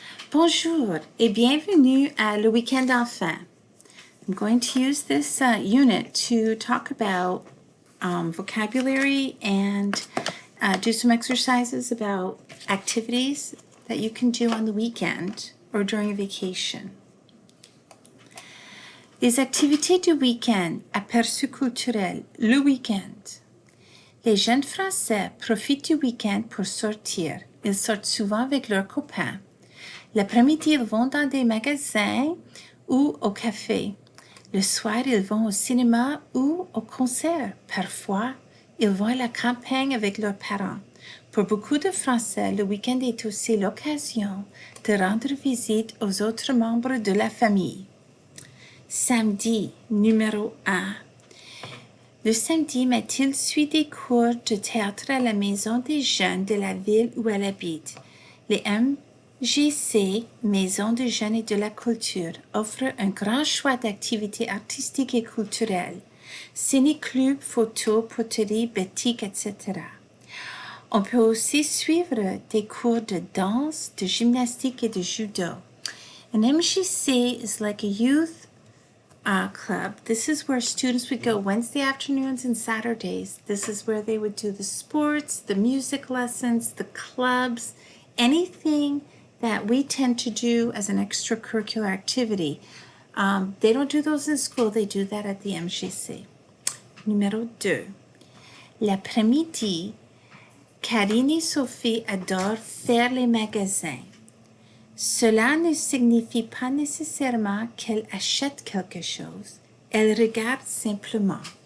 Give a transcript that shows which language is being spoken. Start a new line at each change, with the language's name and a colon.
French: Bonjour et bienvenue à Le Week-end Enfant.
English: I'm going to use this unit to talk about vocabulary and do some exercises about activities that you can do on the weekend or during a vacation.
French: Les activités du week-end, aperçus culturels, le week-end. Les jeunes Français profitent du week-end pour sortir. Ils sortent souvent avec leurs copains. L'après-midi, ils vont dans des magasins ou au café. Le soir, ils vont au cinéma ou au concert. Parfois, ils vont à la campagne avec leurs parents. Pour beaucoup de Français, le week-end est aussi l'occasion de rendre visite aux autres membres de la famille. Samedi, numéro 1. Le samedi, Mathilde suit des cours de théâtre à la maison des jeunes de la ville où elle habite. Les MJC, Maison des jeunes et de la culture, offre un grand choix d'activités artistiques et culturelles. Ciné-club, photo, poterie, batik, etc. On peut aussi suivre des cours de danse, de gymnastique et de judo.
English: An MJC is like a youth club. This is where students would go Wednesday afternoons and Saturdays. This is where they would do the sports, the music lessons, the clubs, anything that we tend to do as an extracurricular activity. They don't do those in school, they do that at the MJC.
French: Numéro 2. L'après-midi, Karine et Sophie adorent faire les magasins. Cela ne signifie pas nécessairement qu'elles achètent quelque chose. Elles regardent simplement.